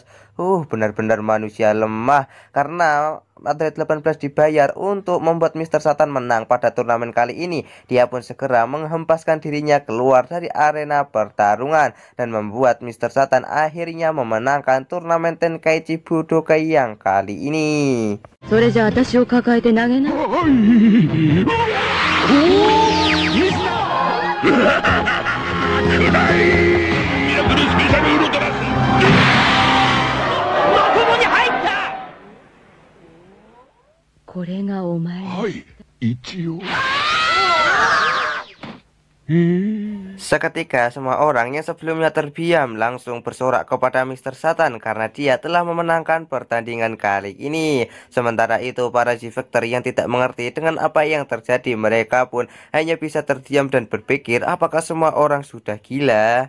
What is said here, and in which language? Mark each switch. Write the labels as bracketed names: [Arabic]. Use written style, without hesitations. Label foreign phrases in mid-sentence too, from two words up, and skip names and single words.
[Indonesian] Benar-benar manusia lemah, karena Android 18 dibayar untuk membuat Mr. Satan menang pada turnamen kali ini. Dia pun segera menghempaskan dirinya keluar dari arena pertarungan dan membuat Mr. Satan akhirnya memenangkan turnamen Tenkaichi Budokai yang kali ini. [Japanese] それじゃあ私を抱えて投げな。ミラクルスペシャルウルトラスこれがお前。はい一応 [Indonesian] Seketika semua orang yang sebelumnya terdiam langsung bersorak kepada Mr. Satan karena dia telah memenangkan pertandingan kali ini. Sementara itu para G-Factor yang tidak mengerti dengan apa yang terjadi, mereka pun hanya bisa terdiam dan berpikir apakah semua orang sudah gila.